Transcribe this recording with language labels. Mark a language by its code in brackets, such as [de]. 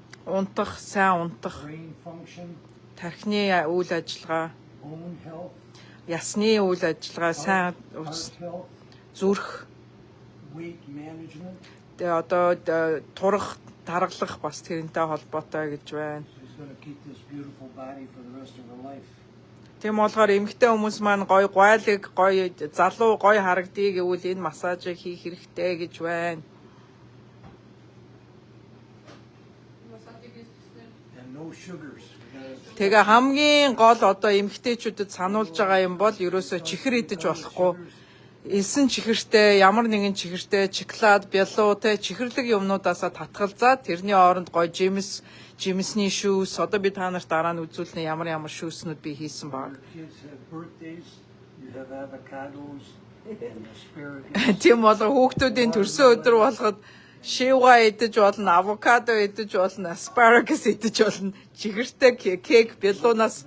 [mn] Унтах, сайн унтах, [en] brain function, [mn] тархины үйл ажиллагаа, [en] bone health, [mn] ясны үйл ажиллагаа, сайн [en] heart health, [mn] зүрх, [en] weight management. [mn] тэгээ одоо турах, таргалах бас тэрнтэй холбоотой гэж байна. [en] She's going to keep this beautiful body for the rest of her life. [mn] Тийм болохоор эмэгтэй хүмүүс маань гоё гуайлаг, гоё залуу, гоё харагдъя гэвэл энэ массажийг хийх хэрэгтэй гэж байна. [en] And no sugars. [mn] Тэгээ хамгийн гол одоо эмэгтэйчүүдэд сануулж байгаа юм бол ерөөсөө чихэр идэж болохгүй. Элсэн чихэртэй, ямар нэгэн чихэртэй, шоколад, бялуу те чихэрлэг юмнуудаасаа татгалзаад тэрний оронд гоё жимсний шүүс одоо би та нарт дараа нь үзүүлнэ ямар шүүснүүд би хийсэн баг. [en] Kids have birthdays, you have avocados and asparagus. [mn] Тийм болоо хүүхдүүдийн төрсөн өдөр болгоод шивга идэж болно, авокадо идэж болно, asparagus идэж болно, чихэртэй кек, бялуунаас